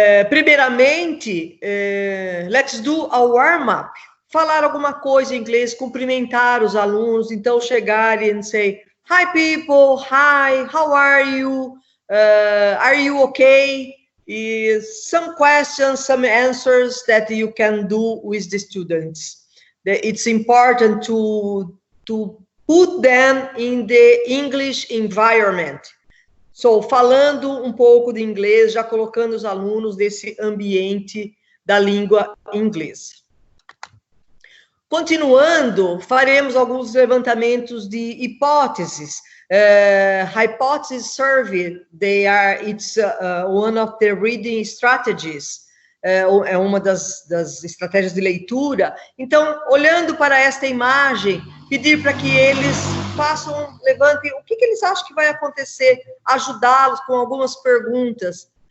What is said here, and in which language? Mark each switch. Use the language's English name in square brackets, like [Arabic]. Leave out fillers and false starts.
[Portuguese] Primeiramente, [English] let's do a warm-up. [Portuguese] Falar alguma coisa em inglês, cumprimentar os alunos, então chegar e [English] say, hi people, hi, how are you okay? Some questions, some answers that you can do with the students. It's important to put them in the English environment. [Portuguese] So, falando um pouco de inglês, já colocando os alunos nesse ambiente da língua inglesa. Continuando, faremos alguns levantamentos de hipóteses. [English] Hypothesis survey, it's one of the reading strategies. [Portuguese] É uma das estratégias de leitura. Então, olhando para esta imagem, pedir para que eles levantem o que eles acham que vai acontecer, ajudá-los com algumas perguntas.